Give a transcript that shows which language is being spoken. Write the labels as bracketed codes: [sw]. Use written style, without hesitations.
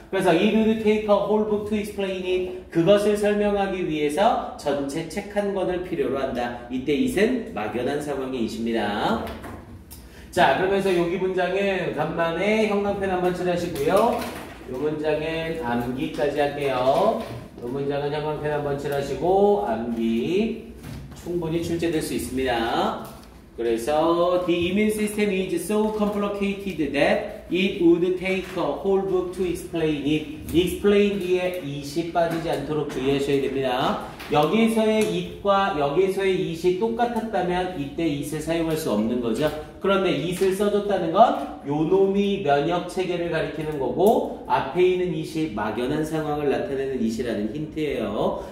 [ko] 그래서 [en] it would take a whole book to explain it, [ko] 그것을 설명하기 위해서 전체 책 한 권을 필요로 한다. 이때 it은 막연한 상황의 it입니다. 자, 그러면서 여기 문장은 간만에 형광펜 한번 칠하시고요. 이 문장은 암기까지 할게요. 이 문장은 형광펜 한번 칠하시고 암기 충분히 출제될 수 있습니다. 그래서 [en] the immune system is so complicated that it would take a whole book to explain it. [ko] explain 뒤에 it이 빠지지 않도록 주의하셔야 됩니다. 여기에서의 it과 여기에서의 it이 똑같았다면 이때 it을 사용할 수 없는 거죠. 그런데 it을 써줬다는 건 요놈이 면역 체계를 가리키는 거고 앞에 있는 it이 막연한 상황을 나타내는 it이라는 힌트예요.